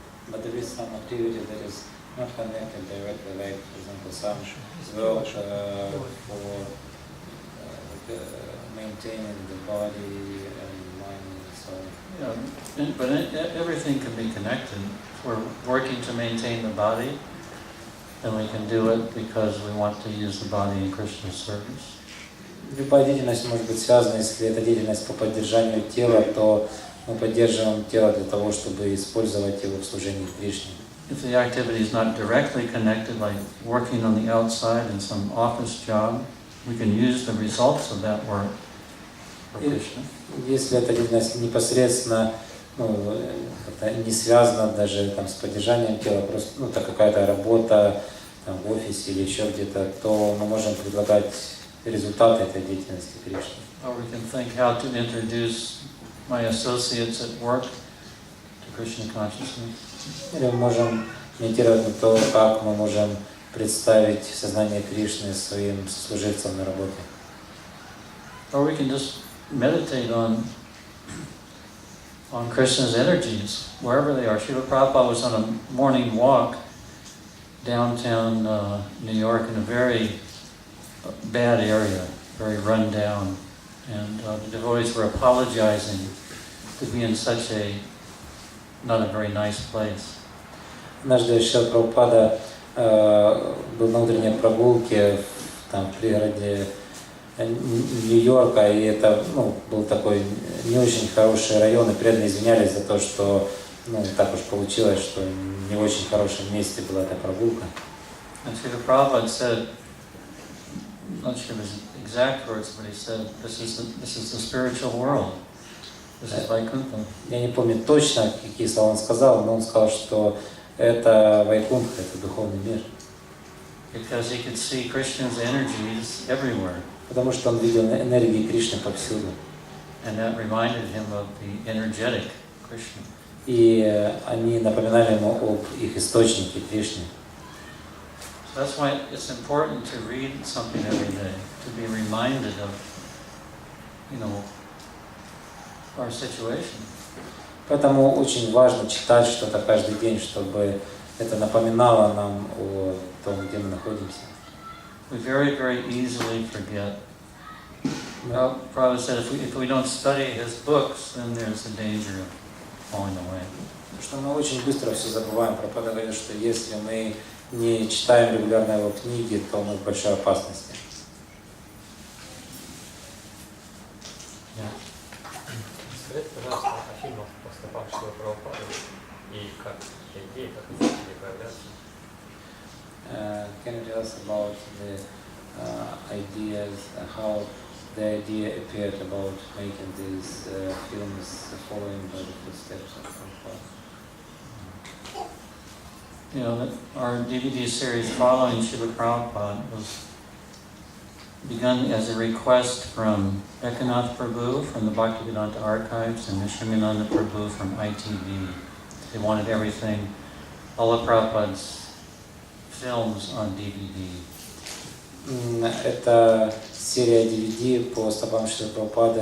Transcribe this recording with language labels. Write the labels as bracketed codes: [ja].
[en] But there is some activity that is not connected directly, like, for example, some work for maintaining the body and mind and so on. Yeah, but everything can be connected. If we're working to maintain the body, then we can do it because we want to use the body in Krishna's service. [ru] Любая деятельность может быть связана, если это деятельность по поддержанию тела, то мы поддерживаем тело для того, чтобы использовать его в служении Кришне. [en] If the activity is not directly connected, like working on the outside in some office job, we can use the results of that work for Krishna. [ru] Если эта деятельность непосредственно, не связана даже с поддержанием тела, просто это какая-то работа в офисе или еще где-то, то мы можем предлагать результаты этой деятельности Кришне. [en] Or we can think how to introduce my associates at work to Krishna consciousness. [ru] Или мы можем медитировать на то, как мы можем представить сознание Кришны своим сослуживцам на работе. [en] Or we can just meditate on Krishna's energies, wherever they are. Srila Prabhupada was on a morning walk downtown New York in a very bad area, very run down. And the devotees were apologizing to be in such a not a very nice place. [ru] Однажды Шрила Прабхупада был на утренней прогулке в пригороде Нью-Йорка, и это был такой не очень хороший район, и преданные извинялись за то, что так уж получилось, что не в очень хорошем месте была эта прогулка. [en] And Srila Prabhupada said, I'm not sure his exact words, but he said, this is the spiritual world. This is Vaikuntha. [ru] Я не помню точно, какие слова он сказал, но он сказал, что это Вайкунтха, это духовный мир. [en] Because he could see Krishna's energies everywhere. [ru] Потому что он видел энергии Кришны повсюду. [en] And that reminded him of the energetic Krishna. [ru] И они напоминали ему об их источнике Кришны. [en] So that's why it's important to read something every day, to be reminded of, our situation. [ru] Поэтому очень важно читать что-то каждый день, чтобы это напоминало нам о том, где мы находимся. [en] We very, very easily forget. Prabhu said if we don't study his books, then there's a danger of falling away. [ru] Потому что мы очень быстро все забываем. Прабхупада говорит, что если мы не читаем регулярно его книги, то мы в большой опасности. Скажите, пожалуйста, о фильмах по стопам Шрилы Прабхупады и как идеи, как они стали появляться. [en] Can you tell us about the ideas, how the idea appeared about making these films following by the footsteps of Prabhupada? You know, our DVD series following Srila Prabhupada was begun as a request from Ekanath Prabhu from the Bhaktivedanta Archives and Nishyamananda Prabhu from ITV. They wanted everything, all of Prabhupada's films on DVD. [ru] Это серия DVD по стопам Шрилы Прабхупады.